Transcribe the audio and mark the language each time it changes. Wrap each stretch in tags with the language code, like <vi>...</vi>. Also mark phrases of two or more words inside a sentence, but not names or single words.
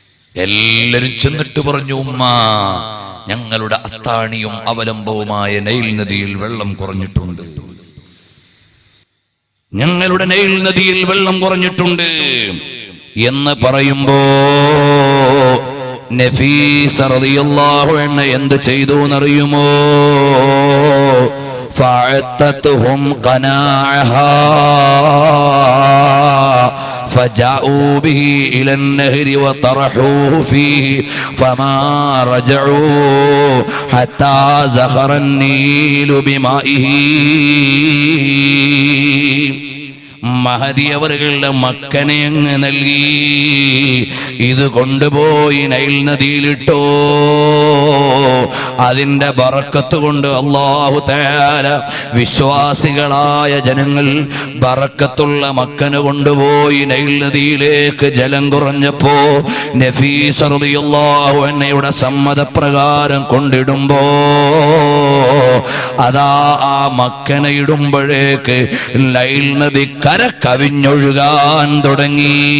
<ml>എല്ലാരും ചെന്നിട്ട് പറഞ്ഞു, ഉമ്മ, ഞങ്ങളുടെ അത്താണിയും അവലംബവുമായ നൈൽ നദിയിൽ വെള്ളം കുറഞ്ഞിട്ടുണ്ട്, ഞങ്ങളുടെ നൈൽ നദിയിൽ വെള്ളം കുറഞ്ഞിട്ടുണ്ട് എന്ന് പറയുമ്പോ നഫീസ</ml> <ar>رضي الله عنها</ar> <ml>എന്ത് ചെയ്തു എന്നറിയുമോ?</ml> <ar>فأعطتهم قناعها فجاءوا به إلى النهر وطرحوه فيه فما رجعوا حتى زخر النيل بمائه.</ar> <ml>മഹദി അവരുടെ മക്കനെ അങ്ങ് നൽകി, ഇത് കൊണ്ടുപോയി നൈൽ നദിയിലിട്ടോ. അതിന്റെ ബറക്കത്ത് കൊണ്ട്</ml> <ar>الله تعالى</ar> <ml>വിശ്വാസികളായ ജനങ്ങൾ ബറക്കത്തുള്ള മക്കനെ കൊണ്ടുപോയി നൈൽ നദിയിലേക്ക് ജലം കുറഞ്ഞപ്പോ നഫീസ റളിയല്ലാഹു അൻഹയുടെ സമ്മതപ്രകാരം കൊണ്ടിടുമ്പോ അതാ ആ മക്കനെ ഇടുമ്പോഴേക്ക് നൈൽ നദി കര കവിഞ്ഞൊഴുകാൻ തുടങ്ങി.</ml>